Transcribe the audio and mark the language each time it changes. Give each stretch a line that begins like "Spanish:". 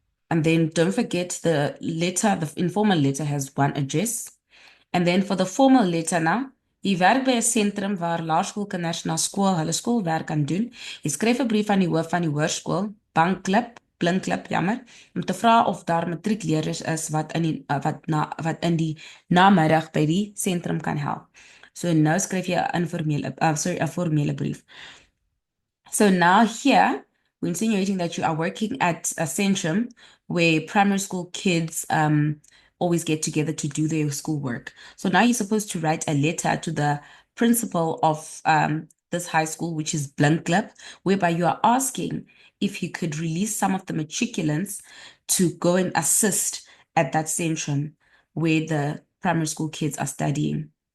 English: And then don't forget the informal letter has one address. And then for the formal letter now,
Afrikaans: jy werk by 'n sentrum waar laerskoolkinders na skool hulle skoolwerk kan doen. Jy skryf 'n brief aan die hoof van die hoërskool, bankklub, Blinkklip, jammer, om te vra of daar matriekleerders is wat in die namiddag by die sentrum kan help. So nou skryf jy 'n formele brief.
English: So now here, we're insinuating that you are working at a centrum where primary school kids always get together to do their schoolwork. So now you're supposed to write a letter to the principal of this high school, which is Blinkklip, whereby you are asking if he could release some of the matriculants to go and assist at that centrum where the primary school kids are studying.